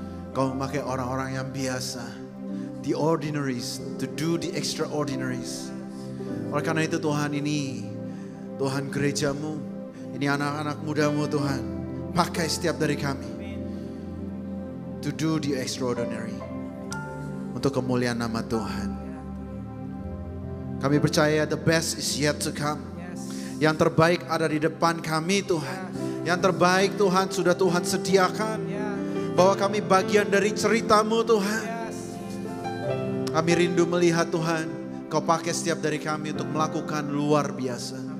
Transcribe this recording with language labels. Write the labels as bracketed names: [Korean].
[Indonesian] Kau memakai orang-orang yang biasa, [English] the ordinaries, to do the extraordinaries. [Indonesian] Oleh karena itu Tuhan, ini Tuhan gerejamu, ini anak-anak mudamu Tuhan, pakai setiap dari kami [English] to do the extraordinary, [Indonesian] untuk kemuliaan nama Tuhan. Kami percaya [English] the best is yet to come. [Indonesian] Yang terbaik ada di depan kami Tuhan. Yang terbaik Tuhan sudah Tuhan sediakan. Bahwa kami bagian dari cerita-Mu Tuhan. Kami rindu melihat Tuhan, Kau pakai setiap dari kami untuk melakukan luar biasa.